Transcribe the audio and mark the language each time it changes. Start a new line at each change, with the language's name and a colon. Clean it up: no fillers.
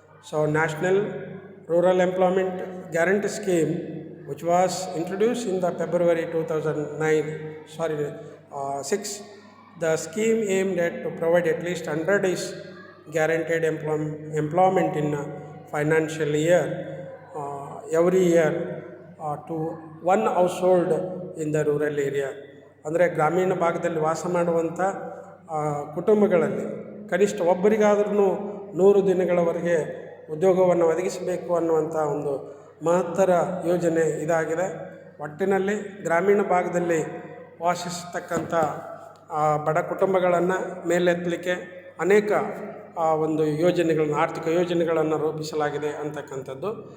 English: So national rural employment guarantee scheme which was introduced in the February 2006. The scheme aimed at to provide at least 100 days guaranteed employment in a financial year every year to one household in the rural area.
Kannada: ಅಂದರೆ ಗ್ರಾಮೀಣ ಭಾಗದಲ್ಲಿ ವಾಸ ಮಾಡುವಂಥ ಕುಟುಂಬಗಳಲ್ಲಿ ಕನಿಷ್ಠ ಒಬ್ಬರಿಗಾದ್ರೂ 100 ದಿನಗಳವರೆಗೆ ಉದ್ಯೋಗವನ್ನು ಒದಗಿಸಬೇಕು ಅನ್ನುವಂಥ ಒಂದು ಮಹತ್ತರ ಯೋಜನೆ ಇದಾಗಿದೆ. ಒಟ್ಟಿನಲ್ಲಿ ಗ್ರಾಮೀಣ ಭಾಗದಲ್ಲಿ ವಾಸಿಸತಕ್ಕಂಥ ಬಡ ಕುಟುಂಬಗಳನ್ನು ಮೇಲೆತ್ತಲಿಕ್ಕೆ ಅನೇಕ ಒಂದು ಯೋಜನೆಗಳನ್ನು, ಆರ್ಥಿಕ ಯೋಜನೆಗಳನ್ನು ರೂಪಿಸಲಾಗಿದೆ ಅಂತಕ್ಕಂಥದ್ದು.